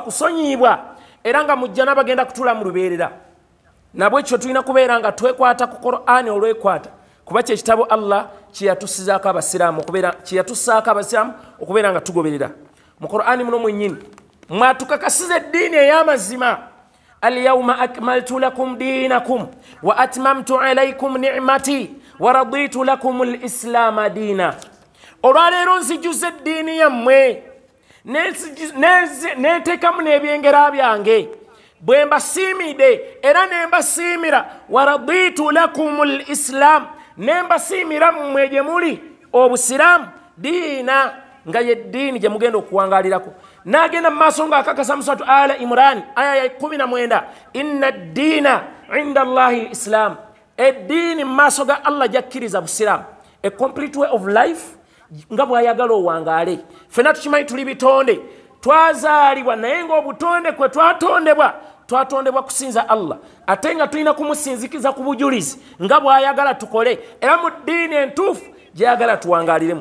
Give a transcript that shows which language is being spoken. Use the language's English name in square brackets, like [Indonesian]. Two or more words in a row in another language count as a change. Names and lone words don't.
[Ganda] kusonyiibwa era nga mu jjana bagenda kutuula mu lubeerera nabwe ekyo tulina kubeera nga twekwata ku Qur'ani olwekwata kuba kyekitabo Allah kyeyatussaako abasiraamu okubeera nga tugoberera mu Qur'ani muno mwennyini mwatukakasiza eddiini ey'amazima [Arabic] اليوم أكملت لكم دينكم وأتممت عليكم نعمتي ورضيت لكم الإسلام دينا [Ganda] olwaleero nzijuza eddiini yammwe neteekamu n'ebyengera byange bwe mbasiimidde era ne mbasiimira [Arabic] ورضيت لكم الإسلام [Ganda] ne mbasiimira mmwe gye muli obusiraamu diina nga ye ddiini gye mugenda okuwangaalirako n'agenda mu maaso ng'akakasa mu suratu Ala Imran aya ya 19 [Arabic] إن الدين عند الله الإسلام [Ganda] eddiini mu maaso ga Allah jakkiriza busiraamu [English] a complete way of life [Ganda] nga bw'ayagala owangaale ffenna tukimanyi tuli bitonde twazaalibwa naye ng'obutonde kwe twatondebwa kusinza Allah ate nga tulina kumusinzikiza ku bujulizi nga bw'ayagala tukole era mu ddiini entuufu gy'ayagala tuwangaaliremu.